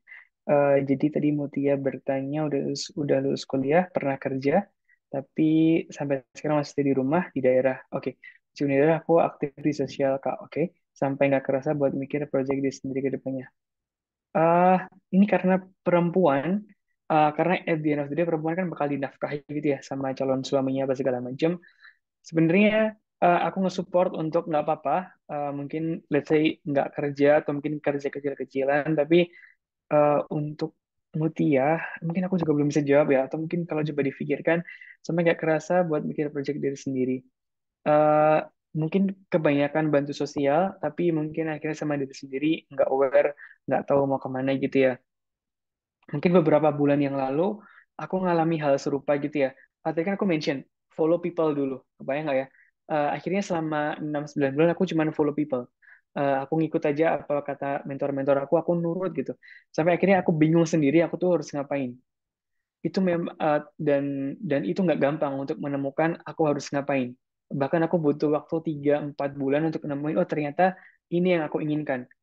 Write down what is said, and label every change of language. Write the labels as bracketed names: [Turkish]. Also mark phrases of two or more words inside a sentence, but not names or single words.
[Indonesian] Jadi tadi Mutia bertanya udah lulus kuliah, pernah kerja, tapi sampai sekarang masih di rumah di daerah. Oke, di daerah aku aktif di sosial Kak. Oke, sampai nggak kerasa buat mikir proyek di sendiri ke depannya. eh ini karena perempuan, karena [English] at the end of the day [Indonesian] perempuan kan bakal dinafkahi gitu ya sama calon suaminya apa segala macam. Sebenarnya aku nge-support untuk nggak apa-apa, mungkin [English] let's say [Indonesian] nggak kerja atau mungkin kerja kecil-kecilan, tapi untuk Mutia, mungkin aku juga belum bisa jawab ya, atau mungkin kalau coba difikirkan, sampai nggak kerasa buat mikir project diri sendiri. eh Mungkin kebanyakan bantu sosial, tapi mungkin akhirnya sama diri sendiri nggak aware, nggak tahu mau kemana gitu ya. Mungkin beberapa bulan yang lalu aku ngalami hal serupa gitu ya. Tadi kan aku mention [English] follow people [Indonesian] dulu, kebayang nggak ya? Akhirnya selama 6-9 bulan aku cuma [English] follow people. [Indonesian] Aku ngikut aja apa kata mentor-mentor aku nurut gitu. Sampai akhirnya aku bingung sendiri aku tuh harus ngapain. Itu dan itu nggak gampang untuk menemukan aku harus ngapain. Bahkan aku butuh waktu 3-4 bulan untuk nemuin, oh ternyata ini yang aku inginkan.